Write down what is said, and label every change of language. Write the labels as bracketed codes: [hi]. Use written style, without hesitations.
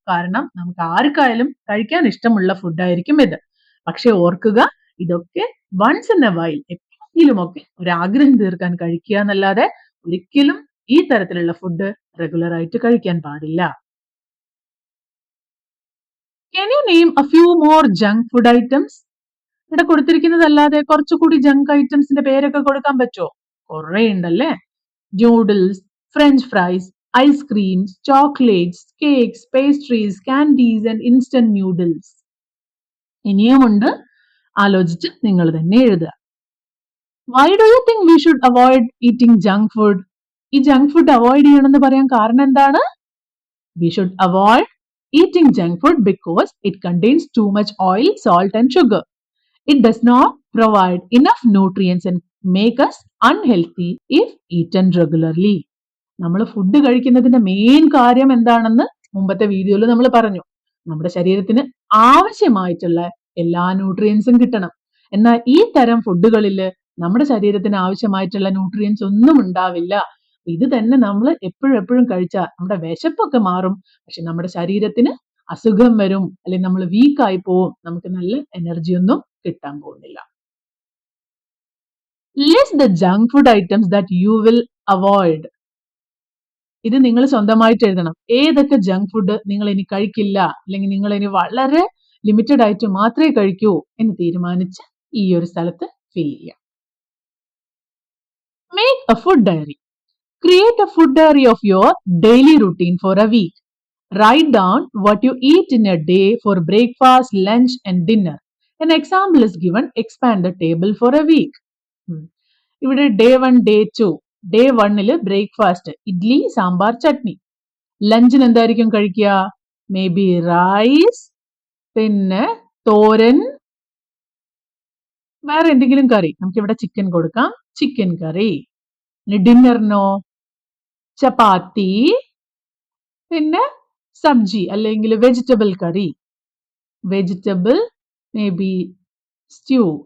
[ml] കാരണം നമുക്ക് ആർക്കായാലും കഴിക്കാൻ ഇഷ്ടമുള്ള ഫുഡായിരിക്കും ഇത്. പക്ഷെ ഓർക്കുക, ഇതൊക്കെ [en] once in a while, [ml] എപ്പോഴെങ്കിലുമൊക്കെ ഒരു ആഗ്രഹം തീർക്കാൻ കഴിക്കുക എന്നല്ലാതെ ഒരിക്കലും ഈ തരത്തിലുള്ള ഫുഡ് റെഗുലർ ആയിട്ട് കഴിക്കാൻ പാടില്ല. [en] Can you name a few more junk food items? [ml] ഇവിടെ കൊടുത്തിരിക്കുന്നതല്ലാതെ കുറച്ചുകൂടി ജങ്ക് ഐറ്റംസിന്റെ പേരൊക്കെ കൊടുക്കാൻ പറ്റുമോ? കുറെ ഉണ്ടല്ലേ. [en] Noodles, french fries, ice creams, chocolates, cakes, pastries, candies and instant noodles. [ml] ഇനിയുമുണ്ട്, ആലോചിച്ച് നിങ്ങൾ തന്നെ എഴുതുക. [en] Why do you think we should avoid eating junk food? [ml] ഈ ജങ്ക് ഫുഡ് അവോയ്ഡ് ചെയ്യണമെന്ന് പറയാൻ കാരണം എന്താണ്? [en] We should avoid eating junk food because it contains too much oil, salt and sugar. It does not provide enough nutrients and make us unhealthy if eaten regularly. [ml] നമ്മൾ food കഴിക്കുന്നതിന്റെ main കാര്യം എന്താണെന്ന് മുമ്പത്തെ വീഡിയോയിൽ നമ്മൾ പറഞ്ഞു. നമ്മുടെ ശരീരത്തിന് ആവശ്യമായിട്ടുള്ള എല്ലാ ന്യൂട്രിയൻസും കിട്ടണം. എന്നാൽ ഈ തരം ഫുഡുകളിൽ നമ്മുടെ ശരീരത്തിന് ആവശ്യമായിട്ടുള്ള ന്യൂട്രിയൻസ് ഒന്നും ഉണ്ടാവില്ല. ഇത് തന്നെ നമ്മൾ എപ്പോഴും കഴിച്ചാൽ നമ്മുടെ വിശപ്പൊക്കെ മാറും, പക്ഷെ നമ്മുടെ ശരീരത്തിന് അസുഖം വരും, അല്ലെങ്കിൽ നമ്മൾ വീക്കായി പോവും, നമുക്ക് നല്ല എനർജി ഒന്നും കിട്ടാൻ പോകുന്നില്ല. [en] List the junk food items that you will avoid. [ml] ഇത് നിങ്ങൾ സ്വന്തമായിട്ട് എഴുതണം. ഏതൊക്കെ ജങ്ക് ഫുഡ് നിങ്ങൾ ഇനി കഴിക്കില്ല, അല്ലെങ്കിൽ നിങ്ങൾ ഇനി വളരെ ലിമിറ്റഡ് ആയിട്ട് മാത്രമേ കഴിക്കൂ എന്ന് തീരുമാനിച്ച് ഈ ഒരു സ്ഥലത്ത് ഫിൽ ചെയ്യാം. [en] Make a food diary. Create a food diary of your daily routine for a week. Write down what you eat in a day for breakfast, lunch and dinner. An example is given. Expand the table for a week. ഇവിടെ day 1, day 2. [ml] Day 1 breakfast idli, sambar, chutney. ലഞ്ചിന് എന്തായിരിക്കും കഴിക്കുക? May be rice, പിന്നെ തോരൻ, വേറെ എന്തെങ്കിലും കറി. നമുക്ക് ഇവിടെ chicken കൊടുക്കാം, ചിക്കൻ കറി. ഡിന്നറിനോ ചപ്പാത്തി, പിന്നെ സബ്ജി അല്ലെങ്കിൽ vegetable curry, vegetable may be stew.